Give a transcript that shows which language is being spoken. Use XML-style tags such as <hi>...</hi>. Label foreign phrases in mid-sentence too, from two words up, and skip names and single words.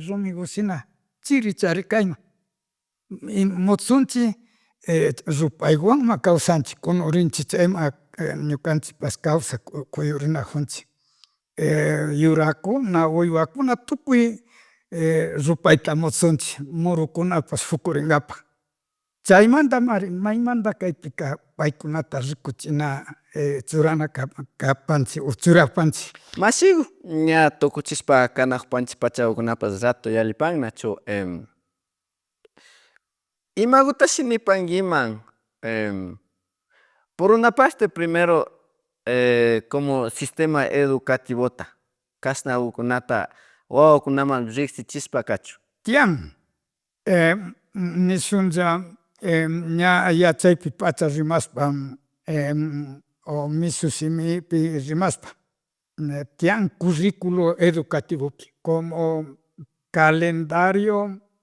<qu>rumiku shina chiri charikayman y mutsunchik rupaywanma kawsanchik kunurinchik chayma ñukanchikpash kawsak kuyurinajunchik yurakuna, wiwakuna tukuy rupayta mutsunchik murukunapash fukurinkapak chaymantamari maymanta kaypika paykunata rikuchina churana kapanchik o churapanchik. Mashiku ña tukuchishpa kanakpanchik pachakunapash rato yallipannachu imakutashi nipankiman</qu> <es>por una parte primero como sistema educativota</es> <qu>kashnawkunata wawakunaman riksichishpa kachun. Tiyan nishunlla ña yachaypi pacha rimashpa o mishushimipi rimashpa tiyan</qu> <es>curriculo educativopi como calendario</es>